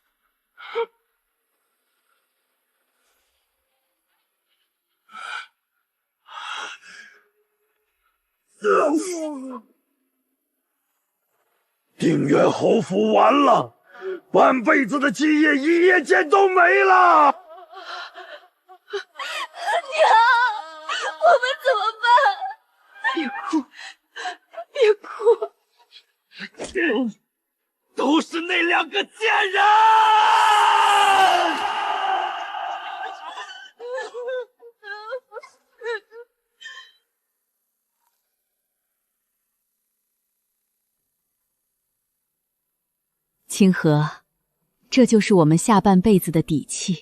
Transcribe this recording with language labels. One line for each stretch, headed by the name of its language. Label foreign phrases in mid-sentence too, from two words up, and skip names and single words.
Chinese: 定遠侯府完了，半輩子的基業一夜間都沒了。娘，我們怎麼辦？別哭，別哭。都是那兩個賤人！清河，這就是我們下半輩子的底氣。